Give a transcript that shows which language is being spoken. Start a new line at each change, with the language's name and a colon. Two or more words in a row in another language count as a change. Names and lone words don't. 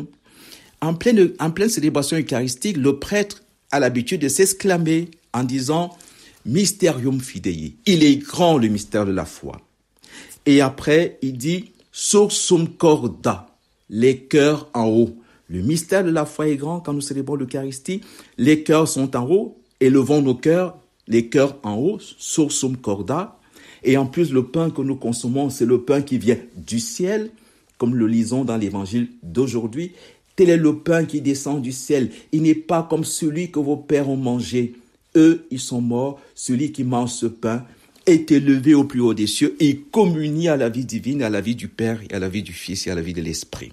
French: En pleine célébration eucharistique, le prêtre a l'habitude de s'exclamer en disant «
Latin: Mysterium Fidei ».
French: Il est grand le mystère de la foi. Et après, il dit «
Latin: Sursum corda »,
French: les cœurs en haut. Le mystère de la foi est grand quand nous célébrons l'Eucharistie. Les cœurs sont en haut, élevons nos cœurs, les cœurs en haut,
Latin: sursum corda.
French: Et en plus, le pain que nous consommons, c'est le pain qui vient du ciel, comme le lisons dans l'Évangile d'aujourd'hui. Tel est le pain qui descend du ciel. Il n'est pas comme celui que vos pères ont mangé. Eux, ils sont morts. Celui qui mange ce pain est élevé au plus haut des cieux et communie à la vie divine, à la vie du Père, et à la vie du Fils et à la vie de l'Esprit.